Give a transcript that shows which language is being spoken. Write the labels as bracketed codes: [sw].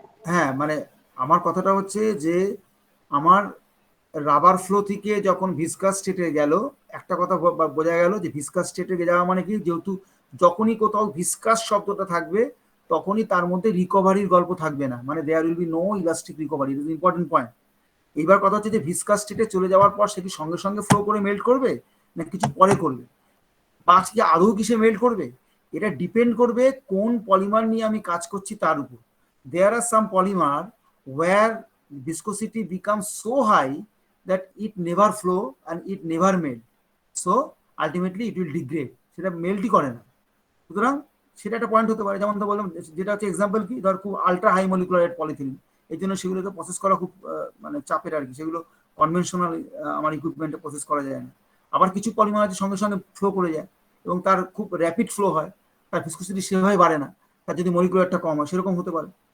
[bn] হ্যাঁ, মানে আমার কথাটা হচ্ছে যে আমার রাবার ফ্লো থেকে যখন ভিসকাস স্টেটে গেল, একটা কথা বোঝা গেল যে ভিসকাস স্টেটে যাওয়া মানে কি, যেহেতু যখনই কোথাও ভিসকাস শব্দটা থাকবে তখনই তার মধ্যে রিকভারির গল্প থাকবে না, মানে [en] There will be no elastic recovery. It is important point. [bn] এইবার কথা হচ্ছে যে ভিসকাস স্টেটে চলে যাওয়ার পর সে কি সঙ্গে সঙ্গে ফ্লো করে মেল্ট করবে, না কিছু পরে করবে, বা আজকে আদৌ কিসে মেল্ট করবে, এটা ডিপেন্ড করবে কোন পলিমার নিয়ে আমি কাজ করছি তার উপর। [en] there are some polymer where viscosity becomes so high that it never flow and it never melt, so ultimately it will degrade, [bn] সেটা মেল্টই করে না। সুতরাং সেটা একটা পয়েন্ট হতে পারে। যেমন তো বললাম, যেটা হচ্ছে এক্সাম্পল কি, ধর খুব আলট্রা হাই মলিকুলার পলিথিলিন, এই জন্য সেগুলোকে প্রসেস করা খুব মানে চাপের আর কি, সেগুলো কনভেনশনাল আমার ইকুইপমেন্টে প্রসেস করা যায় না। আবার কিছু পলিমার আছে সঙ্গে সঙ্গে ফ্লো করে যায় এবং তার খুব র্যাপিড ফ্লো হয়, তার ভিসকোসিটি সেভাবে বাড়ে না, তার যদি মলিকুলারটা কম হয়, সেরকম হতে পারে।